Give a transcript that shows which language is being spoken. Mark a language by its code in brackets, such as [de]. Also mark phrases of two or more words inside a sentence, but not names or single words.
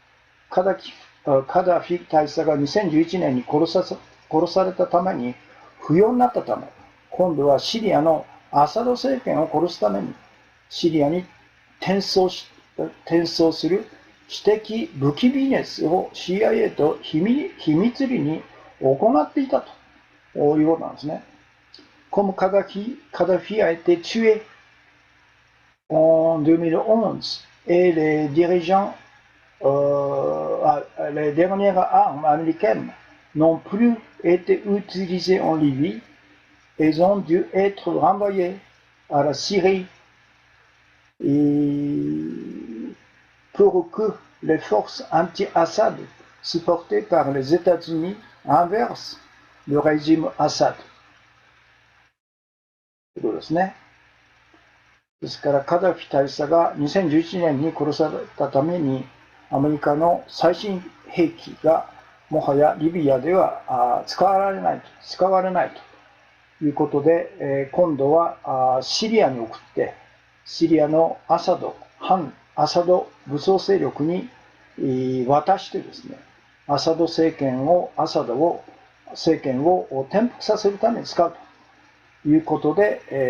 [ja] ィ大佐が2011年に殺されたために不要になったため、今度はシリアのアサド政権を殺すためにシリアに転送する私的武器ビジネスを CIA と秘密裏に行っていたということなんですね。 [fr] Comme Kadhafi a été tué en 2011 et les dirigeants, les dernières armes américaines n'ont plus été utilisées en Libye, elles ont dû être renvoyées à la Syrie pour que les forces anti-Assad supportées par les États-Unis renversent le régime Assad。 [ja] ということですね。ですから、カダフィ大佐が2011年に殺されたために、アメリカの最新兵器がもはやリビアでは使われないということで、今度はシリアに送って、シリアの反アサド武装勢力に渡してですね、アサド政権を転覆させるために使うということで、